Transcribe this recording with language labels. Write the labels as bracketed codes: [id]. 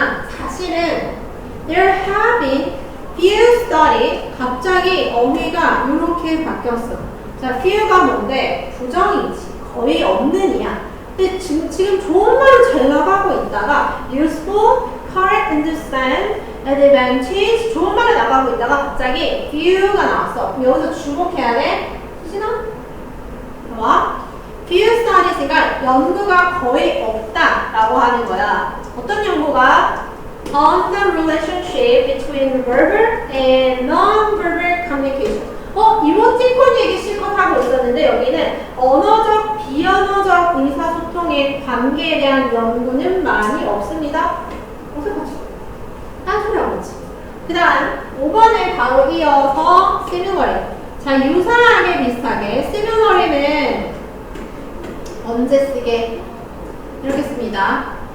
[ko] 사실은 [en] There have been few studies. [ko] 갑자기 어휘가 이렇게 바뀌었어. 자, few가 뭔데? 부정이지. 거의 없는이야. 근데 지금 좋은 말은 잘 나가고 있다가 [en] useful, correct, understand, advantage [ko] 좋은 말이 나가고 있다가 갑자기 view가 나왔어. 그럼 여기서 주목해야 돼. 수진아? 봐봐. [en] view studies [ko] 가 연구가 거의 없다라고 하는 거야. 어떤 연구가? [en] On the relationship between verbal and non-verbal communication. [ko] 이모티콘 얘기 실컷 하고 있었는데 여기는 언어적, 비언어적 의사소통의 관계에 대한 연구는 많이 없습니다. 어색하지? 딴소리 하고 있지. 그 다음 5번에 바로 이어서 시늉어리. 자, 유사하게 비슷하게 시늉어리는 언제 쓰게? 이렇게 씁니다.